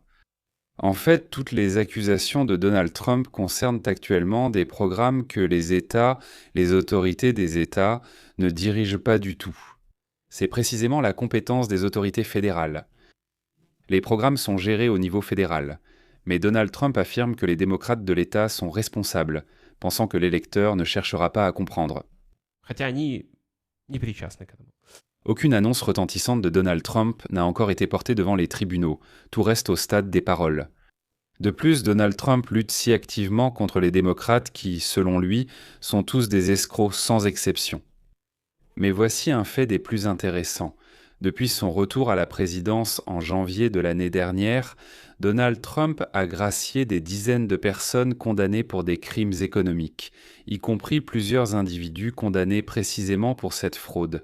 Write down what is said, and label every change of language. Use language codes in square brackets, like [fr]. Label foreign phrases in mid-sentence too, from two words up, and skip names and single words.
[fr] En fait, toutes les accusations de Donald Trump concernent actuellement des programmes que les États, les autorités des États, ne dirigent pas du tout. C'est précisément la compétence des autorités fédérales. Les programmes sont gérés au niveau fédéral, Mais Donald Trump affirme que les démocrates de l'État sont responsables, pensant que l'électeur ne cherchera pas à comprendre. [ru] Хотя они не причастны к этому. [fr] Aucune annonce retentissante de Donald Trump n'a encore été portée devant les tribunaux, tout reste au stade des paroles. De plus, Donald Trump lutte si activement contre les démocrates qui, selon lui, sont tous des escrocs sans exception. Mais voici un fait des plus intéressants. Depuis son retour à la présidence en janvier de l'année dernière, Donald Trump a gracié des dizaines de personnes condamnées pour des crimes économiques, y compris plusieurs individus condamnés précisément pour cette fraude.